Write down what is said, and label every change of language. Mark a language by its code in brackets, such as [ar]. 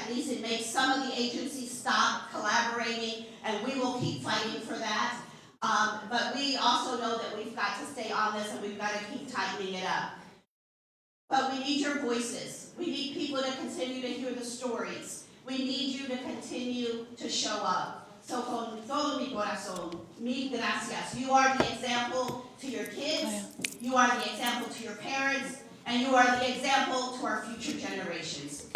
[en] At least it makes some of the agencies stop collaborating, and we will keep fighting for that. But we also know that we've got to stay on this, and we've got to keep tightening it up. But we need your voices. We need people to continue to hear the stories. We need you to continue to show up. [es] So con todo mi corazón, mil gracias. [en] You are the example to your kids, you are the example to your parents, and you are the example to our future generations.